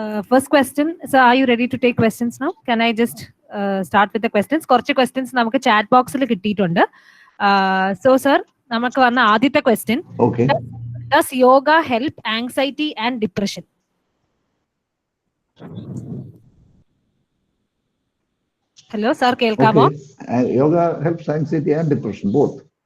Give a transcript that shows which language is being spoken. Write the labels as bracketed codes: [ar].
[en] First question, sir, are you ready to take questions now? Can I just start with the questions? [ml] കുറച്ച് questions നമുക്ക് chat boxൽ കിട്ടിയിട്ടുണ്ട്. So, sir, നമുക്ക് വന്ന ആദ്യത്തെ question. [en] Okay. Does yoga help anxiety and depression? Hello, sir, [ml] കേൾക്കാമോ? [en] Okay. Yoga helps anxiety and depression, both.